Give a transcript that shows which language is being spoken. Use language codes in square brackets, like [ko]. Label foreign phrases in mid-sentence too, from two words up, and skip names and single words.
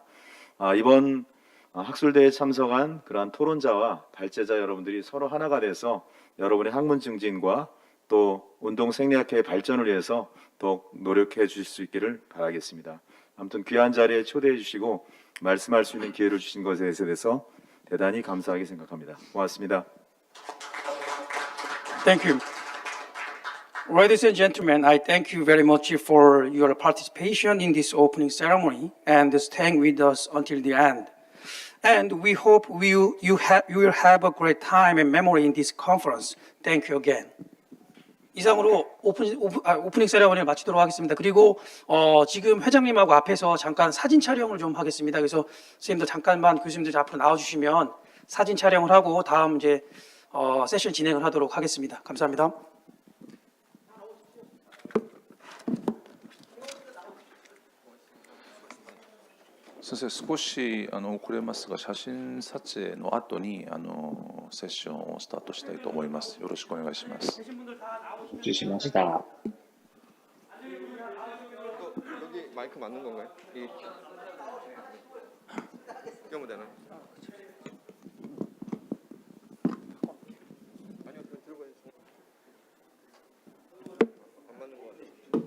[ko] 이번 학술대회에 참석한 그러한 토론자와 발제자 여러분들이 서로 하나가 돼서 여러분의 학문 증진과 또 운동생리학회의 발전을 위해서 더욱 노력해 주실 수 있기를 바라겠습니다. 아무튼 귀한 자리에 초대해 주시고 말씀할 수 있는 기회를 주신 것에 대해서 대단히 감사하게 생각합니다. 고맙습니다. [en] Thank you. Ladies and gentlemen, I thank you very much for your participation in this opening ceremony and staying with us until the end. And we hope you will have a great time and memory in this conference. Thank you again. [ko] 이상으로 오프닝 세레머니를 마치도록 하겠습니다. 그리고 지금 회장님하고 앞에서 잠깐 사진 촬영을 좀 하겠습니다. 그래서 선생님도 잠깐만 교수님들 앞으로 나와주시면 사진 촬영을 하고 다음 이제 세션 진행을 하도록 하겠습니다. 감사합니다. [ja] 先生、少し遅れますが、写真撮影の後にセッションをスタートしたいと思います。よろしくお願いします。承知しました。 [ko] 여기 마이크 맞는 건가요? 껴면 되나요? 아니요, 들고 해주세요. 안 맞는 거 같아요.